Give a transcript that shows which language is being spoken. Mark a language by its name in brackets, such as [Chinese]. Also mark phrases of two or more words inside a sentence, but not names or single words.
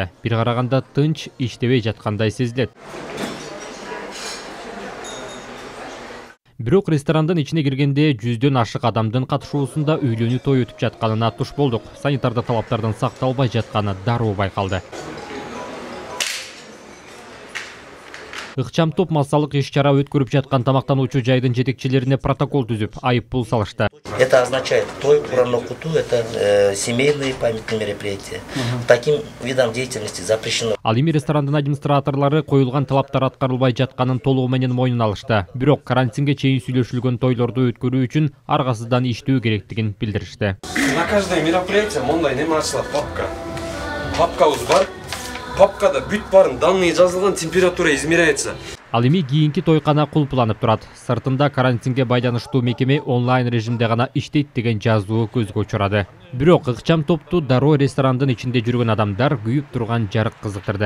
[Kyrgyz] Бир караганда тынч, иштебей жаткандай сезилет. Бирок ресторандын ичине киргенде жүздөн ашык адамдын катышуусунда үйлөнүү той өтүп жатканына туш болдук. Санитардык талаптардын сакталбай жатканы дароо байкалды. Ыкчам топ массалык иш-чара өткөрүп жаткан тамактануучу жайдын жетекчилерине протокол түзүп, айып пул салышты. [Russian] Это означает, [Kyrgyz] той Кур'ан окутуу, [Russian] это семейные памятные мероприятия. Таким видом деятельности запрещено. [Kyrgyz] Ал эми ресторандын администраторлору коюлган талаптар аткарылбай жатканын толугу менен мойнуна алышты. Бирок карантинге чейин сүйлөшүлгөн тойлорду өткөрүү үчүн аргасыздан иштөө керектигин билдиришти. [Russian] На каждое мероприятие [Kyrgyz] мондай неме ачылат папка. Папкабыз бар. Папкада бүт барын данные жазылган, [Russian] температура измеряется. [Kyrgyz] Ал эми кийинки тойкана кулпуланып турат. Сыртында карантинге байланыштуу мекеме онлайн режимде гана иштейт деген жазуу көзгө учурады. Бирок ыкчам топту дароо ресторандын ичинде жүргөн адамдар күйүп турган жарык кызыктырды.